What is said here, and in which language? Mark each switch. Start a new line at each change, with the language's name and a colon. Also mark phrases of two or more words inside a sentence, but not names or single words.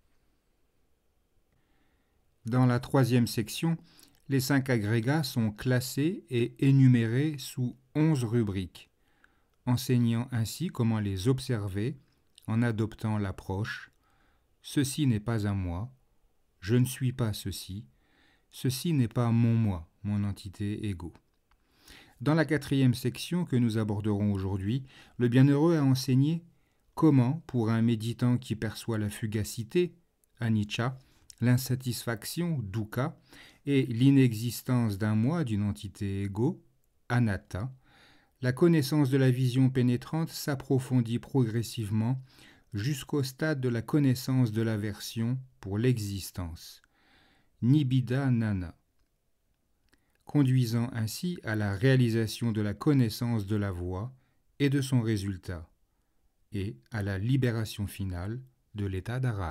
French: Dans la troisième section, les 5 agrégats sont classés et énumérés sous 11 rubriques, enseignant ainsi comment les observer en adoptant l'approche « ceci n'est pas à moi, je ne suis pas ceci, ceci n'est pas mon moi, mon entité égaux ». Dans la 4e section que nous aborderons aujourd'hui, le bienheureux a enseigné comment, pour un méditant qui perçoit la fugacité, anicca, l'insatisfaction, dukkha, et l'inexistence d'un moi, d'une entité égaux, anatta, la connaissance de la vision pénétrante s'approfondit progressivement jusqu'au stade de la connaissance de l'aversion pour l'existence,
Pali: nibbida nana,
French: conduisant ainsi à la réalisation de la connaissance de la voie et de son résultat, et à la libération finale de l'état d'arahat.